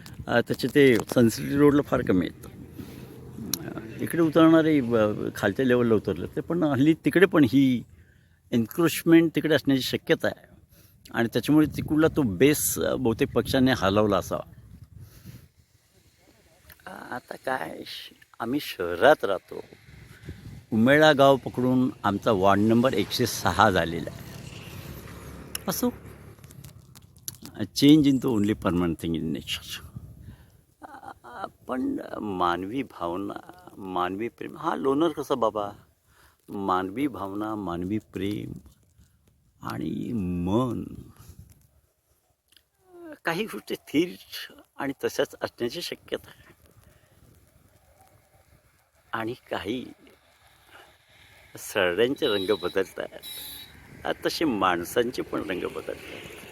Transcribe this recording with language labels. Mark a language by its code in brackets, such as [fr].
[mr] त्याचे ते सनसिटी रोडला फार कमी आहेत. इकडे उतरणारे खालच्या लेवलला उतरले ते, पण हल्ली तिकडे पण ही एन्क्रोचमेंट तिकडे असण्याची शक्यता आहे आणि त्याच्यामुळे तिकडला तो बेस बहुतेक पक्षाने हलवला असावा. आता काय, आम्ही शहरात राहतो. उमेळा गाव पकडून आमचा वॉर्ड नंबर 106 झालेला आहे. [en] असो, change in the only permanent thing in nature. [mr] पण मानवी भावना, मानवी प्रेम, हा लोणार कसा बाबा, मानवी भावना, मानवी प्रेम आणि मन, काही गोष्टी स्थिर आणि तशाच असण्याची शक्यता आहे आणि काही सरड्यांचे रंग बदलतात, तसे माणसांचे पण रंग बदलतात.